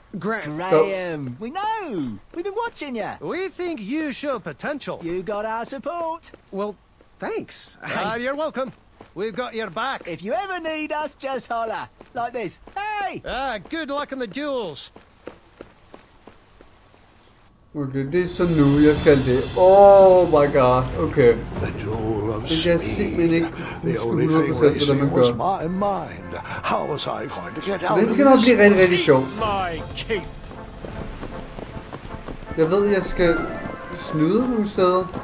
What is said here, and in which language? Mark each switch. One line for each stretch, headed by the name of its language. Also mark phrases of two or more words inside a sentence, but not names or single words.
English: Graham. We know. We've been watching you. We think you show potential. You got our support. Well, thanks. You're welcome. We've got your back. If you ever need us, just holler. Like this. Hey! Good luck in the duels.
Danish: Okay, det er så nu, jeg skal det.
English: Oh my god, okay.
Danish: Det kan jeg simpelthen ikke huske 100%, hvordan man gør. Den skal nok blive rigtig, rigtig sjov. Jeg ved, jeg skal snyde nogle steder.